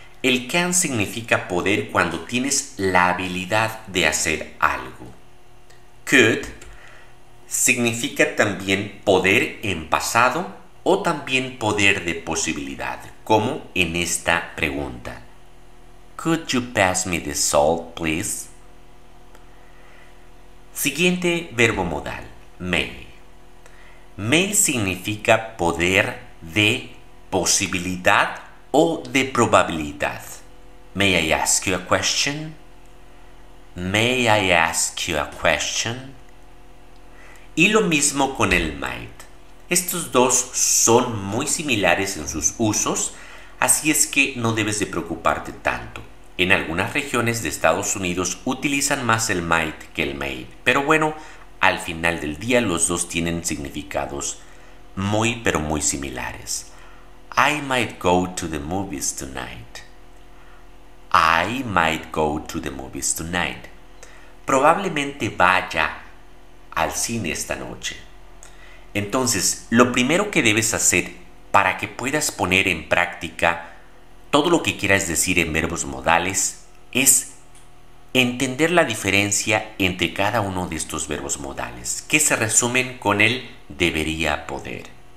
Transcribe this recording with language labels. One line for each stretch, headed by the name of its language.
Spanish: El can significa poder cuando tienes la habilidad de hacer algo. Could significa también poder en pasado o también poder de posibilidad, como en esta pregunta.
English: Could you pass me the salt, please?
Spanish: Siguiente verbo modal, may. May significa poder de posibilidad o de probabilidad.
English: May I ask you a question? May I ask you a question?
Spanish: Y lo mismo con el might. Estos dos son muy similares en sus usos, así es que no debes de preocuparte tanto. En algunas regiones de Estados Unidos utilizan más el might que el may, pero bueno, al final del día los dos tienen significados muy pero muy similares.
English: I might go to the movies tonight. I might go to the movies tonight.
Spanish: Probablemente vaya al cine esta noche. Entonces, lo primero que debes hacer para que puedas poner en práctica todo lo que quieras decir en verbos modales es entender la diferencia entre cada uno de estos verbos modales, que se resumen con el debería poder.